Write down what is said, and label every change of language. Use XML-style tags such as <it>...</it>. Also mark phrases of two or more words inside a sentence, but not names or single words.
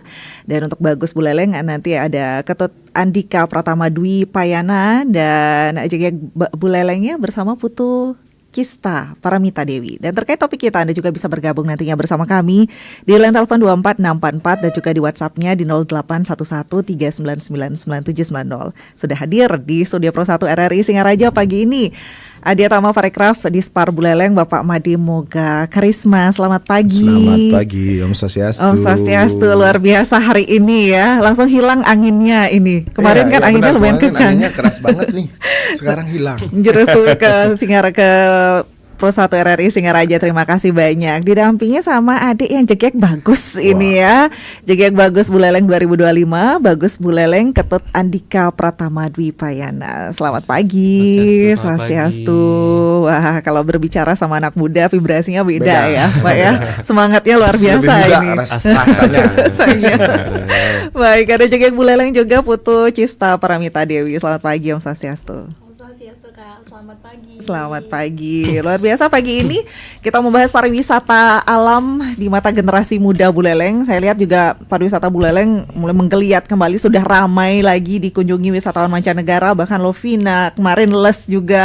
<id>Dan untuk Bagus Buleleng nanti ada Ketut Andika Pratama Dwi Payana dan Jegek Bulelengnya bersama Putu Kista Paramita Dewi. Dan terkait topik kita, Anda juga bisa bergabung nantinya bersama kami di line telepon 24644 dan juga di WhatsApp-nya di 081139999790. Sudah hadir di studio Pro 1 RRI Singaraja pagi ini Adiatama Parekraf Dispar Buleleng, Bapak Imade Moga Karisma. Selamat pagi. Selamat pagi, Om Swastiastu. Om Swastiastu, luar biasa hari ini ya. Langsung hilang anginnya ini. Kemarin kan anginnya lumayan kencang. Anginnya keras banget nih. Sekarang hilang. Jurus tuh ke Pro 1 RRI Singaraja, terima kasih banyak. Didampingi sama adik yang Jegek Bagus ini ya. Jegek Bagus Buleleng 2025, Bagus Buleleng Ketut Andika Pratama Dwi Payana. Selamat pagi, Swastiastu. Wah, kalau berbicara sama anak muda vibrasinya beda ya, Pak ya. Semangatnya luar biasa ini. Rasanya. Baik, ada Jegek Buleleng juga Putu Kista Paramita Dewi. Selamat pagi, Om Swastiastu. Selamat pagi. Selamat pagi. Luar biasa pagi ini kita membahas pariwisata alam di mata generasi muda Buleleng. Saya lihat juga pariwisata Buleleng mulai menggeliat kembali, sudah ramai lagi dikunjungi wisatawan mancanegara, bahkan Lovina kemarin les juga.</id>